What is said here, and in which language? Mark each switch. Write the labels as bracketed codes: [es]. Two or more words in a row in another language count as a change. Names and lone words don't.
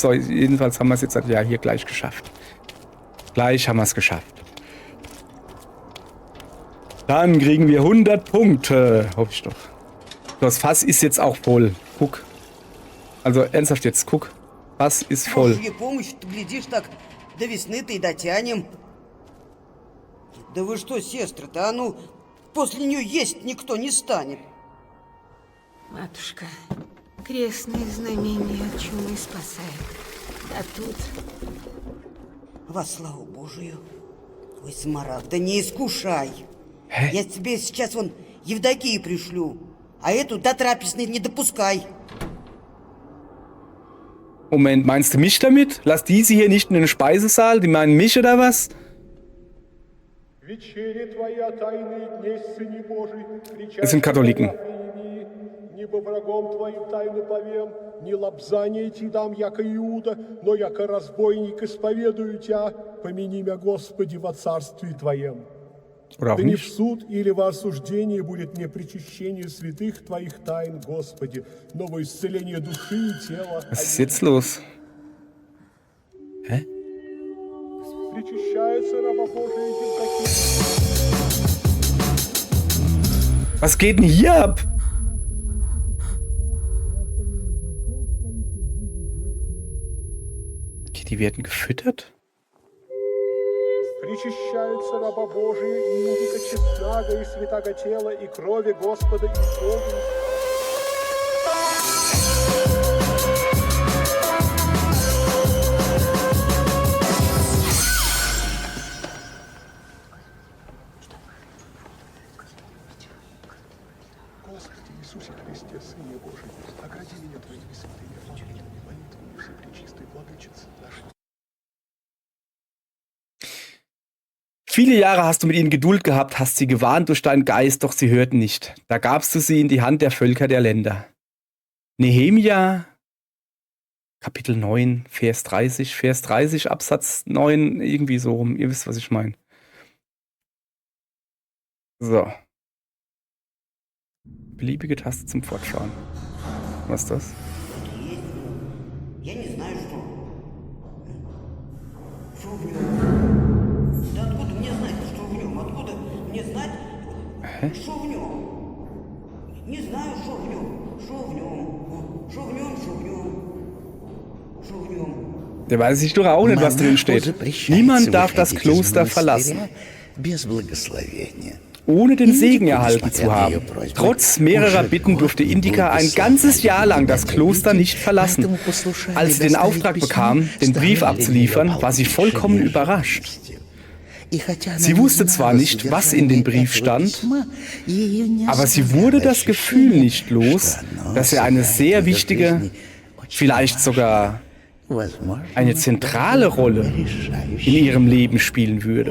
[de] So, jedenfalls haben wir es jetzt ja hier gleich geschafft. Gleich haben wir es geschafft. Dann kriegen wir 100 Punkte. Hoffe ich doch. Das Fass ist jetzt auch voll. Guck. Also ernsthaft jetzt, guck. Fass ist voll. [ru] Божьей помощью, ты глядишь так, до весны-то и дотянем. Да вы что, сестры-то, а ну, после нее есть никто не станет. Матушка, крестные знамения от чумы спасают. Да тут... Во славу Божию. Ой, Смарагда, не искушай. Я тебе сейчас вон Евдокию пришлю, а эту до трапезной не допускай. [de] Moment, meinst du mich damit? Lass diese hier nicht in den Speisesaal? Die meinen mich oder was? [ru] Вечере твоя тайные дней, Сыне Божий, [de] Das sind Katholiken. [ru] Не по врагом твоим тайну повем, не лобзание ти дам, яко Иуда, но яко разбойник исповедую тебя, помяни меня, Господи, во царстве Твоем. [de] Oder auch [ru] Да не в [de] nicht. [ru] суд или во осуждение будет мне причащение святых Твоих тайн, Господи, но во исцеление души и тела. [de] Was ist jetzt los? Hä? [ru] Причащается раба Божия Евдокия. [de] Was geht denn hier ab? Okay, die werden gefüttert? [ru] Причащается раба Божия Индика честного и святаго тела и крови Господа Иисуса. Господи Иисусе Христе, Сыне Божий, огради меня Твоими святыми молитвами, молитвами Всепречистой Владычицы нашей. [de] Viele Jahre hast du mit ihnen Geduld gehabt, hast sie gewarnt durch deinen Geist, doch sie hörten nicht. Da gabst du sie in die Hand der Völker der Länder. Nehemia, Kapitel 9, Vers 30, Absatz 9, irgendwie so rum. Ihr wisst, was ich meine. So. Beliebige Taste zum Fortfahren. Was ist das? [ru] Я не знаю, что. Что в нем? Да откуда мне знать, что в нем? Откуда мне знать, что в нем? Не знаю, что в нем. Что в нем? Что в нем, что в нем? Что в нем? [de] Der weiß ich doch auch nicht, was drin steht. Niemand darf das Kloster verlassen, [ru] без благословения. [de] ohne den Segen erhalten zu haben. Trotz mehrerer Bitten durfte Indika ein ganzes Jahr lang das Kloster nicht verlassen. Als sie den Auftrag bekam, den Brief abzuliefern, war sie vollkommen überrascht. Sie wusste zwar nicht, was in dem Brief stand, aber sie wurde das Gefühl nicht los, dass er eine sehr wichtige, vielleicht sogar eine zentrale Rolle in ihrem Leben spielen würde.